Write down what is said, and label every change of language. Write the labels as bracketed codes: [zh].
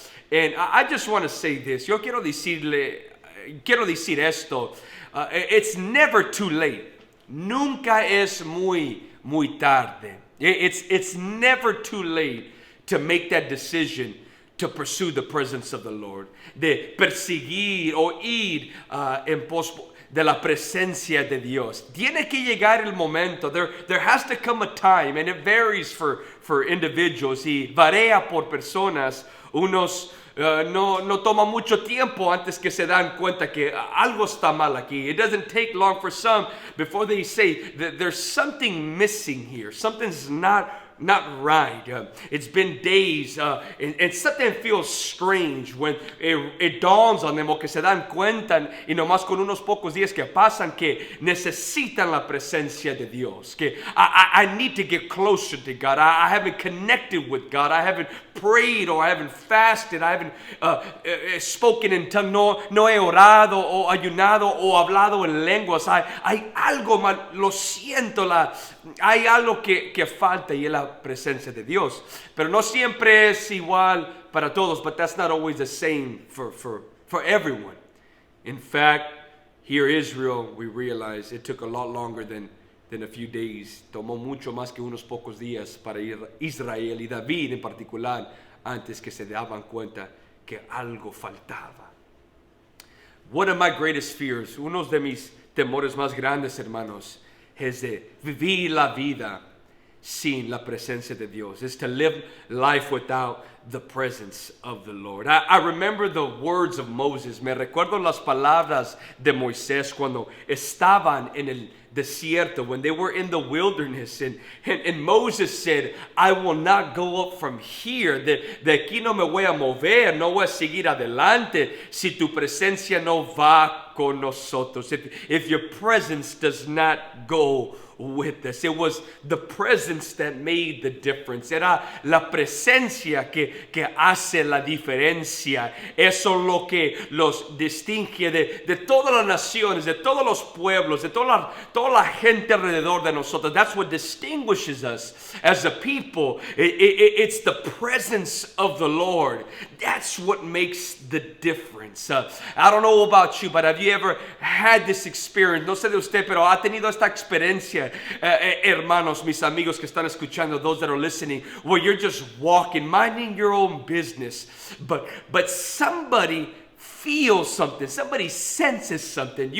[en] And I just want to say this. [es] Yo quiero decir esto. [en] It's never too late. [es] Nunca es muy tarde. [en] It's never too late to make that decision to pursue the presence of the Lord. [es] De perseguir o ir en pos de la presencia de Dios. Tiene que llegar el momento. [en] There has to come a time, and it varies for individuals [es] y varía por personas. Unos no toma mucho tiempo antes que se dan cuenta que algo está mal aquí. [en] It doesn't take long for some before they say that there's something missing here. Something's not right. It's been days and something feels strange when it dawns on them, [es] o que se dan cuenta y nomás con unos pocos días que pasan que necesitan la presencia de Dios, que [en] I need to get closer to God. I haven't connected with God. I haven't prayed, or I haven't fasted. I haven't spoken in tongue. [es] No he orado o ayunado o hablado en lenguas. Hay algo mal, lo siento, hay algo que falta, y es la presencia de Dios. Pero no siempre es igual para todos, [en] but that's not always the same for everyone. In fact, here Israel, we realize it took a lot longer than a few days. [es] Tomó mucho más que unos pocos días para Israel y David en particular, antes que se daban cuenta que algo faltaba. [en] One of my greatest fears, [es] uno de mis temores más grandes, hermanos, es de vivir la vida sin la presencia de Dios. [en] Is to live life without the presence of the Lord. I remember the words of Moses. [es] Me recuerdo las palabras de Moisés cuando estaban en el desierto, [en] when they were in the wilderness, and Moses said, I will not go up from here. [es] De aquí no me voy a mover, no voy a seguir adelante si tu presencia no va con nosotros. [en] If your presence does not go with us. It was the presence that made the difference. [es] Era la presencia que hace la diferencia. Eso es lo que los distingue de todas las naciones, de todos los pueblos, de toda la gente alrededor de nosotros. [en] That's what distinguishes us as a people. It's the presence of the Lord. That's what makes the difference. I don't know about you, but have you ever had this experience? [es] No sé de usted, pero ha tenido esta experiencia, hermanos, mis amigos que están escuchando, [en] those that are listening, where you're just walking, minding your own business, but somebody feels something, somebody senses something.